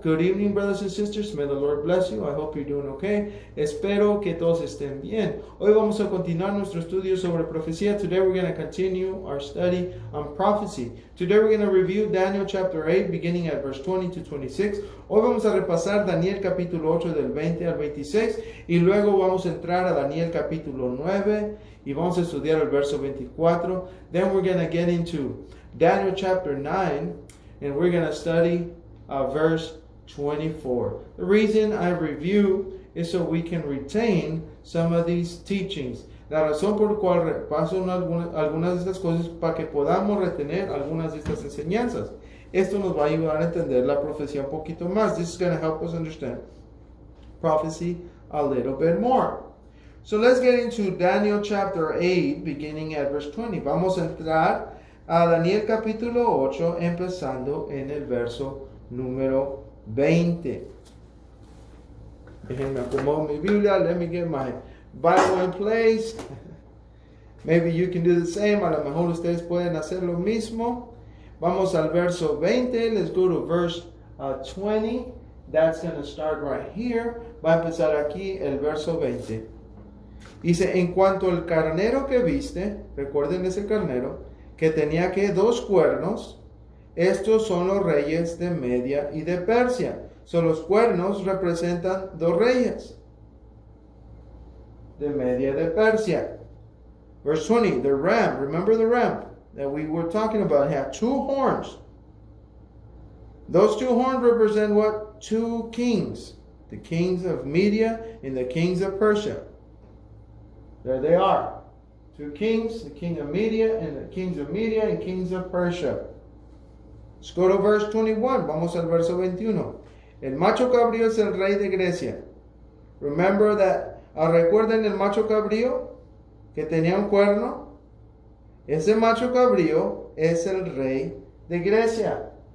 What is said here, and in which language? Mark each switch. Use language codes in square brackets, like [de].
[en] Good evening, brothers and sisters. May the Lord bless you. I hope you're doing okay. [es] Espero que todos estén bien. Hoy vamos a continuar nuestro estudio sobre profecía. [en] Today we're going to continue our study on prophecy. Today we're going to review Daniel chapter 8, beginning at verse 20 to 26. [es] Hoy vamos a repasar Daniel capítulo 8 del 20 al 26 y luego vamos a entrar a Daniel capítulo 9 y vamos a estudiar el verso 24. [en] Then we're going to get into Daniel chapter 9. And we're going to study verse 24. The reason I review is so we can retain some of these teachings. [es] La razón por la cual repaso algunas de estas cosas para que podamos retener algunas de estas enseñanzas. Esto nos va a ayudar a entender la profecía un poquito más. [en] This is going to help us understand prophecy a little bit more. So let's get into Daniel chapter 8, beginning at verse 20. [es] Vamos a entrar a Daniel capítulo 8, empezando en el verso número 20. Déjenme acomodar mi Biblia. [en] Let me get my Bible in place. Maybe you can do the same. [es] A lo mejor ustedes pueden hacer lo mismo. Vamos al verso 20. [en] Let's go to verse 20. That's going to start right here. [es] Va a empezar aquí el verso 20. Dice, en cuanto al carnero que viste, recuerden ese carnero, que tenía que 2 cuernos, estos son los reyes de Media y de Persia. [en] So, [es] los cuernos representan 2 reyes de Media y de Persia. [en] Verse 20, the ram, remember the ram that we were talking about, had 2 horns. Those 2 horns represent what? 2 kings. The kings of Media and the kings of Persia. There they are. 2 kings, the king of Media and the kings of Media and kings of Persia. Let's go to verse 21. [es] Vamos al verso 21. El macho cabrío es el rey de Grecia. [en] Remember that, [es] recuerden el macho cabrío que tenía un cuerno. Ese macho cabrío es el rey de Grecia.